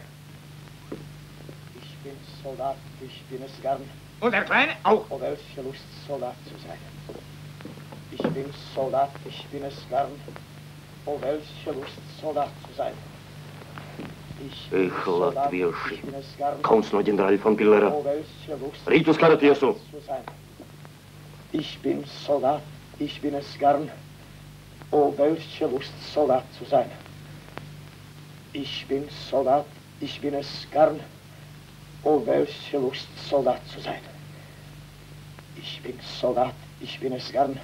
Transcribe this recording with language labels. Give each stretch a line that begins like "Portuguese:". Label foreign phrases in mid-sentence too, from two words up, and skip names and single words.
German: Ich bin Soldat, ich bin es gern. Und der Kleine auch. Oh, welche Lust, Soldat zu sein. Ich bin Soldat, ich bin es gern. Oh, welche Lust, Soldat zu sein. Эх,
Latvian: латвieši, kauns no ģenerāļa von Pillera. Rīt uz kara tiesu.
German: Ich bin Soldat, ich bin es gern. Oh, welche Lust, Soldat zu sein. Ich bin Soldat, ich bin es gern. Oh, welche Lust, Soldat zu sein. Ich bin Soldat, ich bin es gern.